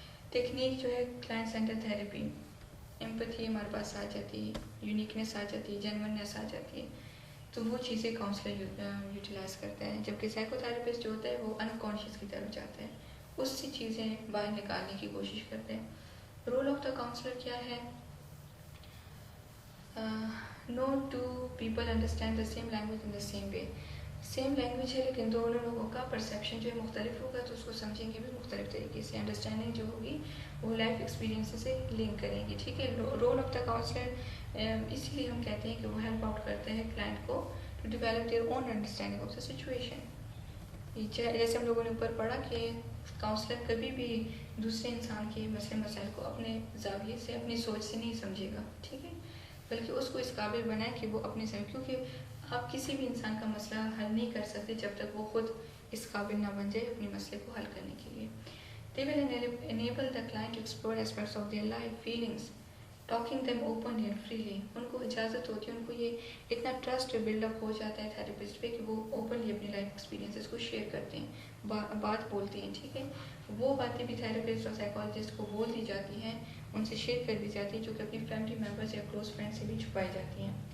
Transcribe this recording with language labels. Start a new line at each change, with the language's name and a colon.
Urdu: Technique جو ہے client centre therapy, empathy ہمارے پاس آ جاتی ہے, یونیکنیس آ جاتی ہے, جینونیس آ جاتی ہے, تو وہ چیزیں کاؤنسلر یوٹیلائز کرتا ہے. جبکہ سائیکو تھراپسٹ جو ہوتا ہے وہ انکانشیس کی طرف جاتا ہے, اس سے چیزیں باہر نکالنے کی کوشش کرتے ہیں.
English: role of the counsellor
Urdu: کیا ہے؟
English: No two people understand the same language in the same way.
Urdu: Same language ہے لیکن دونوں لوگوں کا پرسیپشن جو ہے مختلف ہوگا, تو اس کو سمجھیں گے بھی مختلف طریقے سے. انڈرسٹینڈنگ جو ہوگی وہ لائف ایکسپیرینس سے لنک کریں گے. ٹھیک ہے, رول آف دا کاؤنسلر اسی لیے ہم کہتے ہیں کہ وہ ہیلپ آؤٹ کرتے ہیں کلائنٹ کو
English: To develop their own understanding of the situation.
Urdu: جیسے ہم لوگوں نے اوپر پڑھا کہ کاؤنسلر کبھی بھی دوسرے انسان کے مسئلے مسائل کو اپنے زاویے سے, اپنی سوچ سے نہیں سمجھے گا. ٹھیک ہے, بلکہ اس کو اس قابل بنائے کہ وہ اپنے سے, کیونکہ آپ کسی بھی انسان کا مسئلہ حل نہیں کر سکتے جب تک وہ خود اس قابل نہ بن جائے اپنے مسئلے کو حل کرنے کے لیے.
English: They will enable the client to explore aspects of their life, feelings, talking them openly and freely.
Urdu: ان کو اجازت ہوتی ہے, ان کو یہ اتنا ٹرسٹ بلڈ اپ ہو جاتا ہے تھراپسٹ پہ کہ وہ اوپنلی اپنی لائف ایکسپیرینسز کو شیئر کرتے ہیں, بات بولتے ہیں. ٹھیک ہے, وہ باتیں بھی تھراپسٹ اور سائیکالوجسٹ کو بول دی جاتی ہیں, ان سے شیئر کر دی جاتی ہے, جو کہ اپنی فیملی ممبرس یا کلوز فرینڈ سے بھی چھپائی جاتی ہیں.